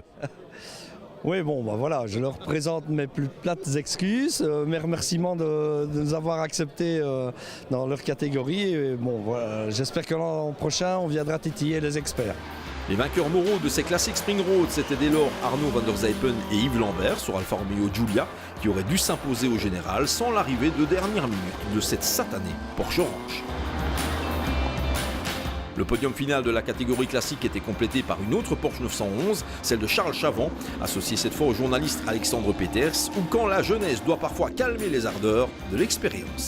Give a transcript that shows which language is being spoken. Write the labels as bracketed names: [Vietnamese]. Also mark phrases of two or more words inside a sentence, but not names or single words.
[French] Oui, bon, voilà, je leur présente mes plus plates excuses, mes remerciements de nous avoir acceptés dans leur catégorie. Et bon, voilà, j'espère que l'an prochain, on viendra titiller les experts. Les vainqueurs moraux de ces Classic Spring Roads, c'était dès lors Arnaud van der Zijpen et Yves Lambert sur Alfa Romeo Giulia, qui auraient dû s'imposer au général sans l'arrivée de dernière minute de cette satanée Porsche Orange. Le podium final de la catégorie classique était complété par une autre Porsche 911, celle de Charles Chavant, associé cette fois au journaliste Alexandre Peters, ou quand la jeunesse doit parfois calmer les ardeurs de l'expérience.